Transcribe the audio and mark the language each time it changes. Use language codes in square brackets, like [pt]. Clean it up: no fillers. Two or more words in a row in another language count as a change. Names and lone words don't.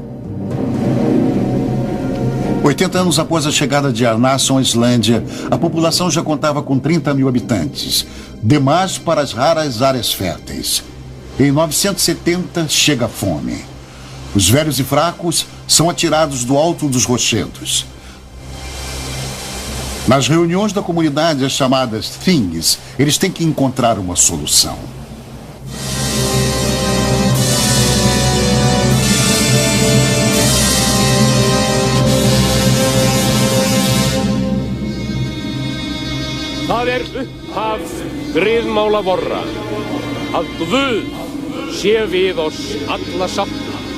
[pt] 80 anos após a chegada de Arnason à Islândia, a população já contava com 30.000 habitantes, demais para as raras áreas férteis. Em 970 chega a fome. Os velhos e fracos são atirados do alto dos rochedos. Nas reuniões da comunidade, as chamadas things, eles têm que encontrar uma solução. [is] Það upphaf griðmála vorra, að Guð sé við oss alla sátt.